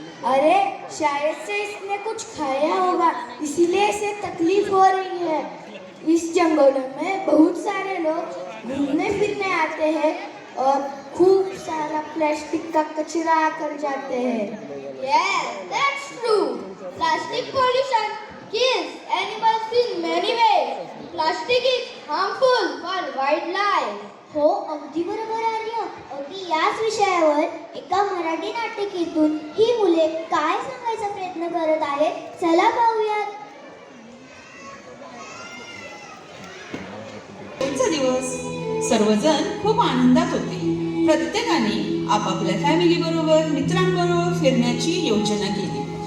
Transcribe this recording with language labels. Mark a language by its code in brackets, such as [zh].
[hi] अरे शायद से इसने कुछ खाया होगा, इसीलिए इसे तकलीफ हो रही है। इस जंगलों में बहुत सारे लोग घूमने फिरने आते हैं और खूब सारा प्लास्टिक का कचरा आकर जाते हैं। [en] Yes, that's true. Plastic pollution kills animals in many ways. Plastic is harmful for wildlife. [mr] हो, अगदी बरोबर आर्य. अगदी याच विषयावर एका मराठी नाटिकेतून ही मुले काय सांगायचा प्रयत्न करत आहेत, चला पाहूयात. आजचा दिवस सर्वजण खूप आनंदात होते. प्रत्येकाने आपापल्या फॅमिली बरोबर, मित्रांबरोबर फिरण्याची योजना केली.